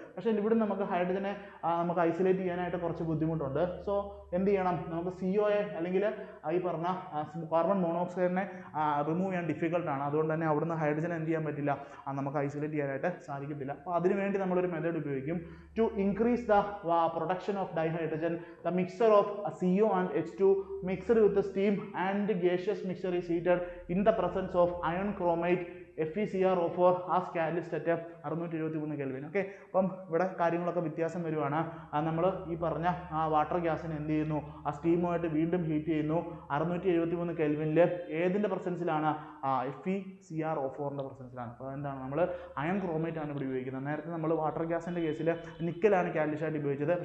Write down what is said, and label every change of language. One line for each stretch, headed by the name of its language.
Malayalam: പക്ഷേ ഇവിടെ നമുക്ക് ഹൈഡ്രജനെ നമുക്ക് ഐസൊലേറ്റ് ചെയ്യാനായിട്ട് കുറച്ച് ബുദ്ധിമുട്ടുണ്ട്. സോ എന്ത് ചെയ്യണം, നമുക്ക് COയെ അല്ലെങ്കിൽ ഈ പറഞ്ഞ കാർബൺ മോണോക്സൈഡിനെ റിമൂവ് ചെയ്യാൻ ഡിഫിക്കൽട്ടാണ്. അതുകൊണ്ട് തന്നെ അവിടുന്ന് ഹൈഡ്രജൻ എന്ത് ചെയ്യാൻ പറ്റില്ല, നമുക്ക് ഐസൊലേറ്റ് ചെയ്യാനായിട്ട് സാധിക്കത്തില്ല. അപ്പോൾ അതിനുവേണ്ടി നമ്മളൊരു മെത്തേഡ് ഉപയോഗിക്കും.
English: To increase the production of dihydrogen, the mixture of CO and H2 mixed with the steam and gaseous mixture is heated in the presence of iron chromate FeCrO4 as catalyst at 673 Kelvin.
Malayalam: Okay, അപ്പം ഇവിടെ കാര്യങ്ങളൊക്കെ വ്യത്യാസം വരുവാണ്. നമ്മൾ ഈ പറഞ്ഞ water ഗ്യാസിന് എന്ത് ചെയ്യുന്നു, ആ സ്റ്റീമുമായിട്ട് വീണ്ടും ഹീറ്റ് ചെയ്യുന്നു 673 കെൽവിനിൽ. ഏതിൻ്റെ പ്രസൻസിലാണ്? FeCrO4ൻ്റെ പ്രസൻസിലാണ്. അപ്പോൾ എന്താണ്, നമ്മൾ അയൺ ക്രോമേറ്റ് ആണ് ഇവിടെ ഉപയോഗിക്കുന്നത്. നേരത്തെ നമ്മൾ വാട്ടർ ഗ്യാസിൻ്റെ കേസിൽ നിക്കലാണ് കാറ്റലിസ്റ്റായിട്ട് ഉപയോഗിച്ചത്.